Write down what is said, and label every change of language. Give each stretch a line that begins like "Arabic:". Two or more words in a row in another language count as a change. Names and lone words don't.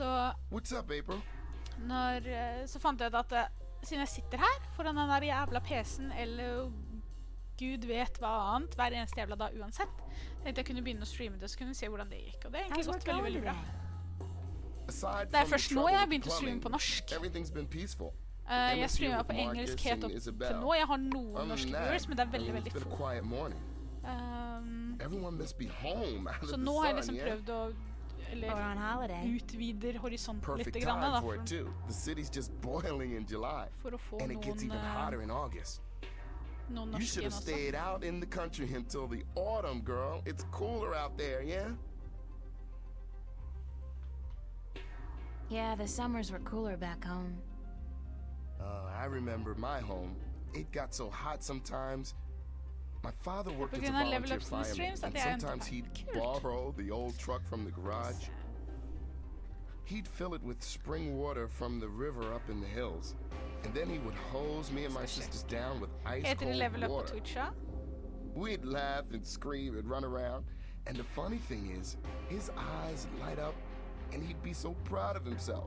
English: What's up, April?
Norwegian: så fant jeg ut at siden jeg sitter her foran den der jævla PC-en, eller Gud vet hva annet, hver eneste jævla dag uansett, tenkte jeg kunne begynne å streame det, så kunne vi se hvordan det gikk. Og det har egentlig gått veldig, veldig bra.
English: Aside
Norwegian: Det er
English: from the
Norwegian: først nå
English: trouble
Norwegian: jeg har
English: with
Norwegian: begynt å streame
English: plumbing,
Norwegian: på norsk.
English: everything's been peaceful. Jeg streamer på engelsk helt opp til nå.
Norwegian: Jeg har noen
English: Other
Norwegian: norske
English: than viewers,
Norwegian: men det er
English: I mean,
Norwegian: veldig,
English: it's
Norwegian: veldig
English: been a
Norwegian: få.
English: quiet morning. Everyone must be home out of
Norwegian: Så
English: the
Norwegian: nå har jeg
English: sun,
Norwegian: liksom
English: yeah?
Norwegian: prøvd å
English: Or on holiday.
Norwegian: utvider horisonten
English: Perfect
Norwegian: litt grann,
English: time
Norwegian: da,
English: for it too. The city's just boiling in July,
Norwegian: for å få
English: and it gets even hotter in August.
Norwegian: noen
English: You
Norwegian: norske
English: should
Norwegian: igjen
English: have
Norwegian: også.
English: stayed out in the country until the autumn, girl. It's cooler out there, yeah? Yeah, the summers were cooler back home. I remember my home. It got so hot sometimes. My father worked as a
Norwegian: På grunn av level
English: volunteer ups and fireman, streams, and
Norwegian: at jeg
English: sometimes he'd
Norwegian: Kult.
English: borrow the old truck from the garage. He'd fill it with spring water from the river up in the hills, and then he would hose me and my sisters down with ice
Norwegian: Heter det
English: cold level up
Norwegian: på
English: water.
Norwegian: Twitch, ja?
English: We'd laugh and scream and run around, And the funny thing is, his eyes light up and he'd be so proud of himself.